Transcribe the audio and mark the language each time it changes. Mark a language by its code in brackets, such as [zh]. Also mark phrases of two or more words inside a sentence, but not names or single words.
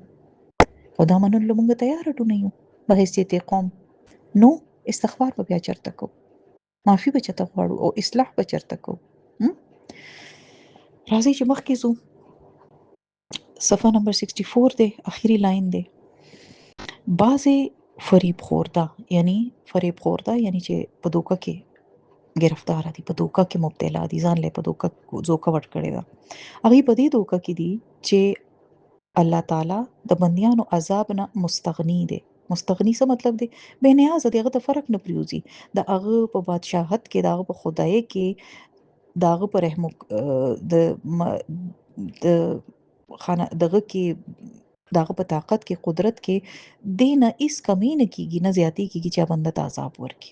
[ps] خو دا منلو موږ تیار نه یو په حیثیت قوم. نو استغفار به بیا چېرته کوو؟ معافي به چېرته غواړو او اصلاح به چېرته کوو؟ راځئ چې مخکې ځو. صفحه نمبر 64 دی، اخري لاین دی. بعضې فریب خورده، یعنی فریب خورده یعنی چې په دوکه کې گرفتار دي، په دوکه کې مبتلا دي، ځان له په دوکه ځوکه ورکړې ده. هغوی په دې دوکه کې دي چې الله تعالی د بندیانو عذاب نه مستغني دی. مستغني څه مطلب دی؟ بې نیازه دی، هغه ته فرق نه پریوزي، د هغه په بادشاهت کې، د هغه په خدای کې، د هغه په رحم د خانه دغه کې، د هغه په طاقت کې، قدرت کې دې نه هیڅ کمی نه کیږي، نه زیاتې کیږي چې بنده ته عذاب ورکړي.